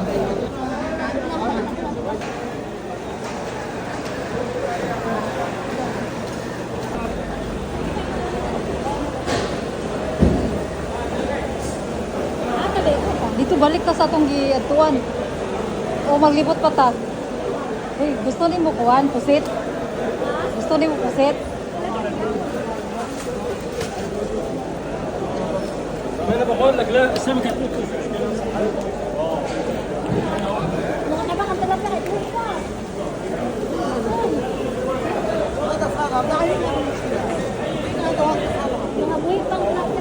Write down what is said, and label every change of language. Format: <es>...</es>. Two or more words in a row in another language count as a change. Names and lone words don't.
<ceb>Dito balik ta sa atong giadtuan. O maglibot pa ta. Uy, gusto nimo kuan pusit? Gusto nimo pusit?</ceb> <ar>انا بقول لك لا السمكه تموت مش</ar> <tl>Mga kabakang talaga, ito pa. Mga buhay pang talaga.</tl>